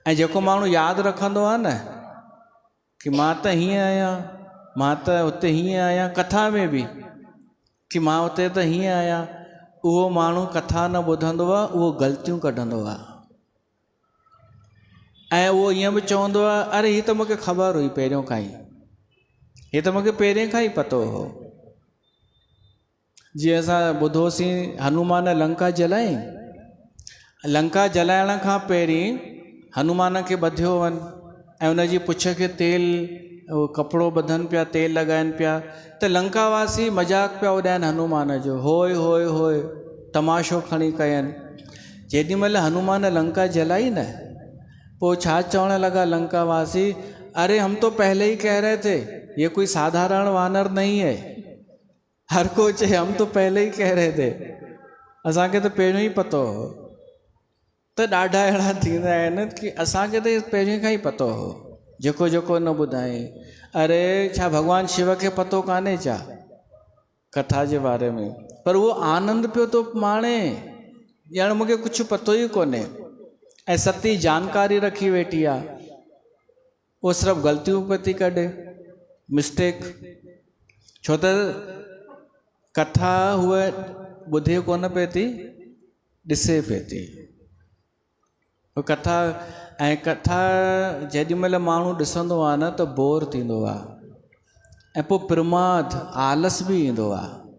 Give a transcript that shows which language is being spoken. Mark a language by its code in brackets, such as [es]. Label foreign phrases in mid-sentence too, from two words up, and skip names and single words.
[sd] ऐं जेको माण्हू यादि रखंदो आहे न कि मां त हीअं आहियां, मां त हुते हीअं आहियां, कथा में बि कि मां हुते त हीअं आहियां, उहो माण्हू कथा न ॿुधंदो आहे, उहो ग़लतियूं कढंदो आहे। ऐं उहो ईअं बि चवंदो आहे, अरे हीअ त मूंखे ख़बर हुई पहिरियों खां ई, हीअ त मूंखे पहिरियों खां ई पतो हो। जीअं असां ॿुधोसीं हनुमान लंका जलाई, लंका जलाइण खां पहिरीं हनुमान खे ॿधियो वञ ऐं उनजी पुछ खे तेल कपिड़ो ॿधनि पिया, तेल लॻाइनि पिया, त लंका वासी मज़ाक पिया उॾाइनि हनुमान जो, होय होय होय, तमाशो खणी कयनि। जेॾी महिल हनुमान लंका जलाई न, पोइ छा चवण लॻा लंका वासी, [hi] अरे हम तो पहले ही कह रहे थे ये कोई साधारण वानर नहीं है। [sd] हर कोई चए [hi] हम तो पहले ही कह रहे थे, [sd] असांखे त पहिरियों ई पतो हो। त ॾाढा अहिड़ा थींदा आहिनि कि असांखे त पहिरियों खां ई पतो हो, जेको जेको न ॿुधाई। अरे छा भॻवानु शिव खे पतो कान्हे छा कथा जे बारे में? पर उहो आनंद पियो थो माणे, ॼण मूंखे कुझु पतो ई कोन्हे, ऐं सती जानकारी रखी वेठी आहे, उहो सिर्फ़ु ग़लतियूं पियो थी कढे, मिस्टेक। छो त कथा उहा ॿुधे कोन पई थी, ॾिसे पई थी कथा। ऐं कथा जेॾी महिल माण्हू ॾिसंदो आहे न त बोर थींदो आहे, ऐं पोइ प्रमाद आलस बि ईंदो आहे।